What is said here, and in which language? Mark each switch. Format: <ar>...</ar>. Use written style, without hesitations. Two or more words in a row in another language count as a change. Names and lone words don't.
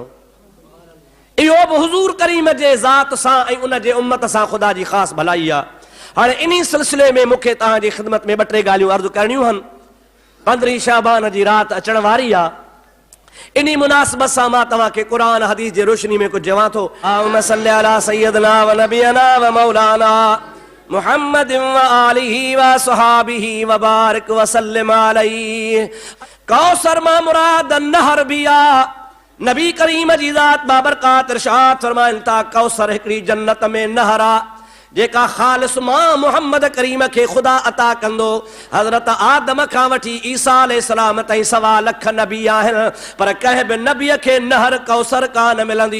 <sd>इहो बि हुज़ूर करीम जे ज़ात सां ऐं उन जे उम्मत सां ख़ुदा जी ख़ासि भलाई आहे। हाणे इन सिलसिले में मूंखे तव्हांजी ख़िदमत में ॿ टे ॻाल्हियूं अर्ज़ु करणियूं आहिनि। 15 शाबान जी राति अचण वारी आहे। इन मुनासिबत सां मां तव्हांखे क़ुरान हदीस जे रोशनी में कुझु चवां थो।</sd> <ar>اللهم صل على سيدنا و نبينا و مولانا محمد و آله و صحابه و بارك و سلم عليه.</ar> <sd>कौसर मां मुराद नहर भी आहे। नबी करीम जी ज़ात बाबरकात इरशाद फरमाइनि था कौसर हिकिड़ी जन्नत में नहर आहे जेका ख़ालिस मां मोहम्मद करीम खे ख़ुदा अता कंदो। हज़रत आदम खां वठी ईसा अलैहिस्सलाम ताईं 1.25 लख नबी आहिनि, पर कंहिं बि नबीअ खे नहर कौसर कान मिलंदी।</sd>